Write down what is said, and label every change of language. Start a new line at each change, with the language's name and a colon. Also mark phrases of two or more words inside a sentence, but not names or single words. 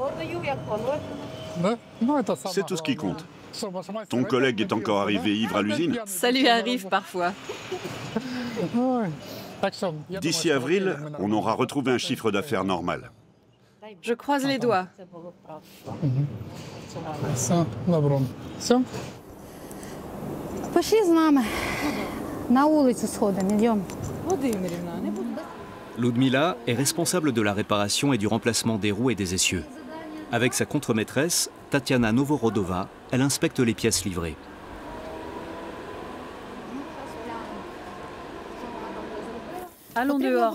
French: C'est tout ce qui compte. Ton collègue est encore arrivé ivre à l'usine? Ça lui arrive parfois. D'ici avril, on aura retrouvé un chiffre d'affaires normal. Je croise les doigts.
Ukrainian: Пошли з нами. На вулицю сходимо, йдемо.
French: Ludmila est responsable de la réparation et du remplacement des roues et des essieux. Avec sa contremaîtresse, Tatiana Novorodova, elle inspecte les pièces livrées. Allons dehors.